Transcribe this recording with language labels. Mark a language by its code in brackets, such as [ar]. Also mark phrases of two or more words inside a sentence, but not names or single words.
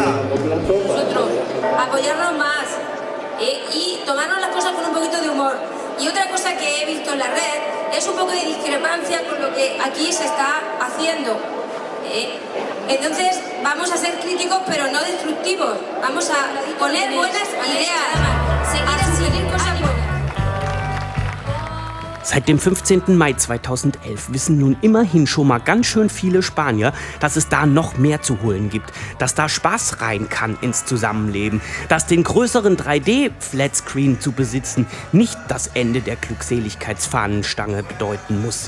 [es] Nosotros, apoyarnos más y tomarnos las cosas con un poquito de humor. Y otra cosa que he visto en la red es un poco de discrepancia con lo que aquí se está haciendo. Entonces vamos a ser críticos pero no destructivos. Vamos a poner buenas ideas, seguir cosas buenas. [de] Seit dem 15. Mai 2011 wissen nun immerhin schon mal ganz schön viele Spanier, dass es da noch mehr zu holen gibt, dass da Spaß rein kann ins Zusammenleben, dass den größeren 3D-Flatscreen zu besitzen nicht das Ende der Glückseligkeitsfahnenstange bedeuten muss.